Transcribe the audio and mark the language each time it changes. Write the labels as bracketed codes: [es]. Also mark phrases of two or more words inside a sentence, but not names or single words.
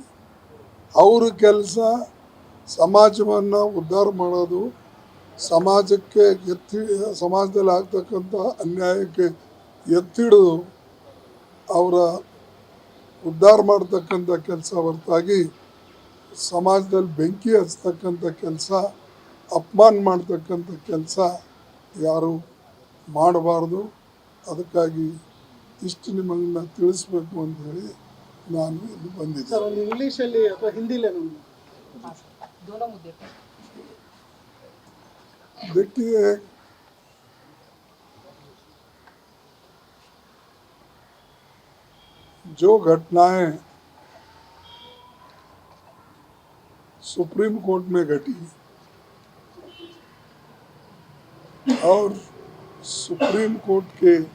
[kn] ಅವ್ರ ಕೆಲಸ ಸಮಾಜವನ್ನು ಉದ್ಧಾರ ಮಾಡೋದು, ಸಮಾಜಕ್ಕೆ ಸಮಾಜದಲ್ಲಿ ಆಗ್ತಕ್ಕಂಥ ಅನ್ಯಾಯಕ್ಕೆ ಎತ್ತಿಡಿದು ಅವರ ಉದ್ಧಾರ ಮಾಡ್ತಕ್ಕಂಥ ಕೆಲಸ ಹೊರತಾಗಿ ಸಮಾಜದಲ್ಲಿ ಬೆಂಕಿ ಹಚ್ಚತಕ್ಕಂಥ ಕೆಲಸ, ಅಪಮಾನ ಮಾಡ್ತಕ್ಕಂಥ ಕೆಲಸ ಯಾರು ಮಾಡಬಾರ್ದು. ಅದಕ್ಕಾಗಿ ಇಷ್ಟು ನಿಮ್ಮನ್ನು ತಿಳಿಸ್ಬೇಕು ಅಂತ ಹೇಳಿ ನಾನು ಇಲ್ಲಿ ಬಂದಿದ್ದೆ. ಸರ್, ಒಂದು ಇಂಗ್ಲೀಷಲ್ಲಿ ಅಥವಾ ಹಿಂದಿಲೇ [hi] देखिए, जो घटनाएं सुप्रीम कोर्ट में घटी और सुप्रीम कोर्ट के